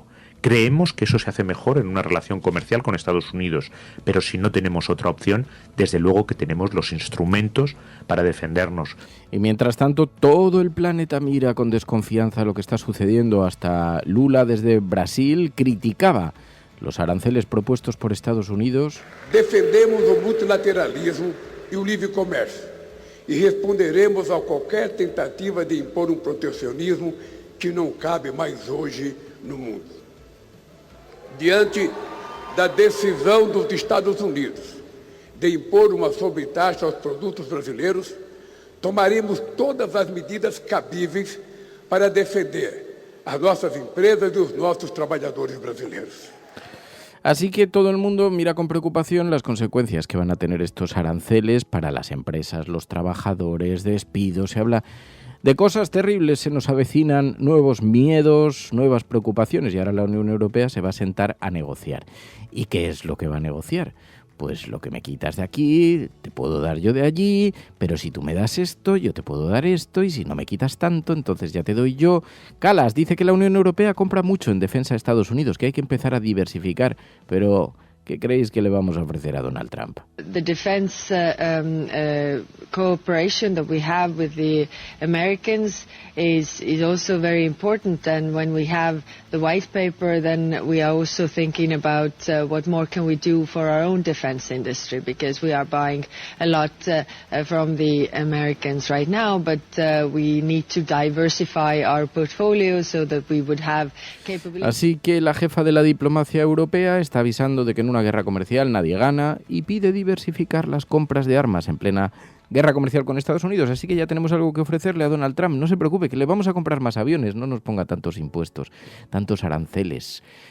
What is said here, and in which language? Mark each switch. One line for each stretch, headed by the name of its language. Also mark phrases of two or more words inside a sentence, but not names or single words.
Spanish: Creemos que eso se hace mejor en una relación comercial con Estados Unidos, pero si no tenemos otra opción, desde luego que tenemos los instrumentos para defendernos. Y mientras tanto, todo el planeta mira con desconfianza lo que está sucediendo. Hasta Lula, desde Brasil, criticaba los aranceles propuestos por Estados Unidos.
Portuguese: Defendemos o multilateralismo e o livre comércio e responderemos a qualquer tentativa de impor proteccionismo que não cabe mais hoje no mundo. Diante da decisão dos Estados Unidos de impor uma sobretaxa aos produtos brasileiros, tomaremos todas as medidas cabíveis para defender as nossas empresas e os nossos trabalhadores brasileiros.
Spanish: Así que todo el mundo mira con preocupación las consecuencias que van a tener estos aranceles para las empresas, los trabajadores, despidos. Se habla de cosas terribles, se nos avecinan nuevos miedos, nuevas preocupaciones y ahora la Unión Europea se va a sentar a negociar. ¿Y qué es lo que va a negociar? Pues lo que me quitas de aquí, te puedo dar yo de allí, pero si tú me das esto, yo te puedo dar esto, y si no me quitas tanto, entonces ya te doy yo. Kallas dice que la Unión Europea compra mucho en defensa de Estados Unidos, que hay que empezar a diversificar, pero ¿qué creéis que le vamos a ofrecer a Donald Trump?
English: The defense cooperation that we have with the Americans is also very important, and when we have the white paper, then we are also thinking about what more can we do for our own defense industry, because we are buying a lot from the Americans right now, but we need to diversify our portfolio so that we would have capability.
Spanish: Así que la jefa de la diplomacia europea está avisando de que en una guerra comercial nadie gana y pide diversificar las compras de armas en plena guerra comercial con Estados Unidos. Así que ya tenemos algo que ofrecerle a Donald Trump. No se preocupe, que le vamos a comprar más aviones, no nos ponga tantos impuestos, tantos aranceles.